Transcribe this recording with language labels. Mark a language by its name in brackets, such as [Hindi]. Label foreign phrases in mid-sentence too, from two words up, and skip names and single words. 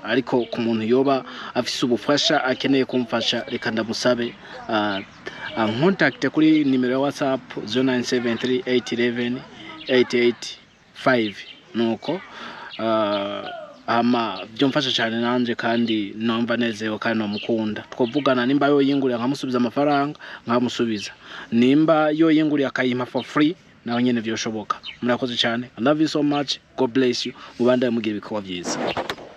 [Rundi] Ariko ku muntu yoba afise ubufasha akeneye kumfasha, reka ndamusabe contact kuri nimero ya WhatsApp 0973811885. nuko byomfasha cyane nanje kandi nomba nezewe kandi nomukunda. Twovugana nimba yo yinguriye nkamusubiza amafaranga nkamusubiza, nimba yo yinguriye akayima [English] for free [Rundi] naho nyene byoshoboka. Murakoze cyane. [English] I love you so much. God bless you. [Rundi] Mubanda mugira ibikorwa byiza.